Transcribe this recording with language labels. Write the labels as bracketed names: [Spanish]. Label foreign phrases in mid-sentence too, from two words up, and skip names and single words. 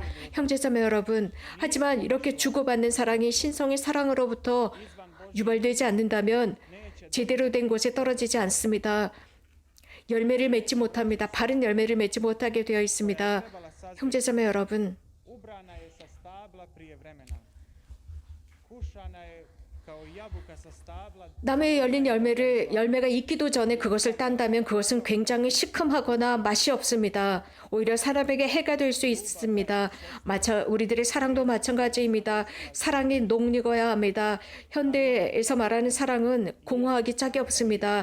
[Korean] 형제자매 여러분, 하지만 이렇게 주고받는 사랑이 신성의 사랑으로부터 유발되지 않는다면 제대로 된 곳에 떨어지지 않습니다. 열매를 맺지 못합니다. 바른 열매를 맺지 못하게 되어 있습니다. 형제자매 여러분, [Croatian] Ubrana je sa stabla prije vremena. Kušana je [Korean] 나무에 열린 열매가 익기도 전에 그것을 딴다면 그것은 굉장히 시큼하거나 맛이 없습니다. 오히려 사람에게 해가 될 수 있습니다. 우리들의 사랑도 마찬가지입니다. 사랑이 녹익어야 합니다. 현대에서 말하는 사랑은 공허하기 짝이 없습니다.